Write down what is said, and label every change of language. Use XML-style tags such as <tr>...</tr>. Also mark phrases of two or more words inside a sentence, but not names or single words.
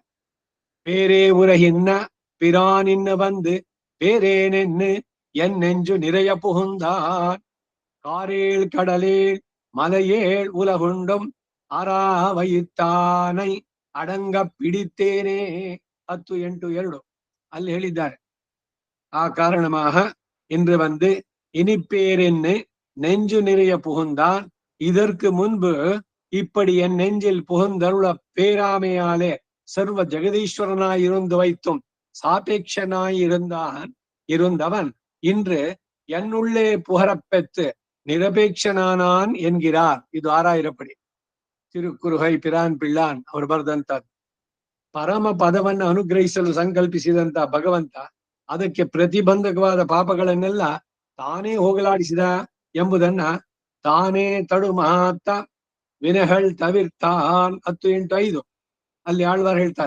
<ta>பேரே உறைகின்ற பிரானின்று வந்து பேரேனென்று என்னெஞ்சு நிறைய புகுந்தான் காரேழ் கடலேழ் மலையேழ் உலகுண்டும் ஆராவயிற்றானை அடங்கப் பிடித்தேனே 10:8-2</ta> <kn>ಅಲ್ಲಿ ಹೇಳಿದ್ದಾರೆ.</kn> <ta>ಆ ಕಾರಣமாக இன்று வந்து இனிப்பேரென்னு நெஞ்சு நிறைய புகுந்தான். இதற்கு முன்பு இப்படி என் நெஞ்சில் புகுந்தருள பேராமையாலே சர்வ ஜெகதீஸ்வரனாயிருந்து வைத்தும் சாபேட்சனாயிருந்தவன் இன்று என்னுள்ளே புகரப்பெற்று நிரபேக்ஷனானான் என்கிறார்.</ta> <kn>ಇದು 6,000 ಪಡಿ ತಿರುಕುರುಹೈ ಪಿರಾನ್ ಪಿಳ್ಳಾನ್ ಅವರು ಬರೆದಂತದ್ದು. ಪರಮ ಪದವನ್ನು ಅನುಗ್ರಹಿಸಲು ಸಂಕಲ್ಪಿಸಿದಂತ ಭಗವಂತ ಅದಕ್ಕೆ ಪ್ರತಿಬಂಧಕವಾದ ಪಾಪಗಳನ್ನೆಲ್ಲ ತಾನೇ ಹೋಗಲಾಡಿಸಿದ ಎಂಬುದನ್ನ ತಾನೇ</kn> <ta>தடு மாற்ற வினைகள் தவிர்த்தான்</ta> <kn>10:8-5 ಅಲ್ಲಿ ಆಳ್ವಾರ್ ಹೇಳ್ತಾರೆ.</kn>